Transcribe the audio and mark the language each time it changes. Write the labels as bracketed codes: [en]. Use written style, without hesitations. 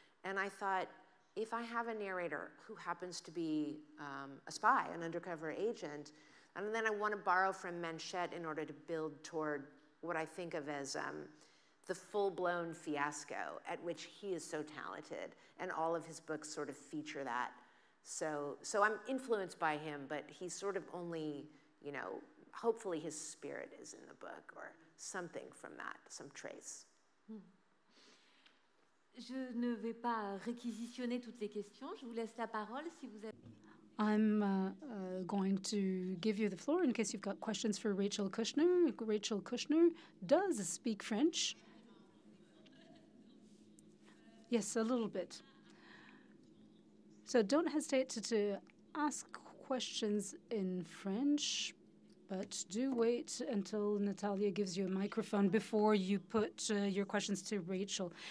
[en] And I thought, if I have a narrator who happens to be a spy, an undercover agent, and then I want to borrow from Manchette in order to build toward what I think of as the full-blown fiasco at which he is so talented, and all of his books sort of feature that. So I'm influenced by him, but he's sort of only, you know, hopefully his spirit is in the book, or something from that, some trace. [fr] Je ne vais pas réquisitionner toutes les questions. Je vous laisse la parole si vous avez... [en] I'm going to give you the floor in case you've got questions for Rachel Kushner. Rachel Kushner does speak French. Yes, a little bit. So don't hesitate to ask questions in French, but do wait until Natalia gives you a microphone before you put your questions to Rachel.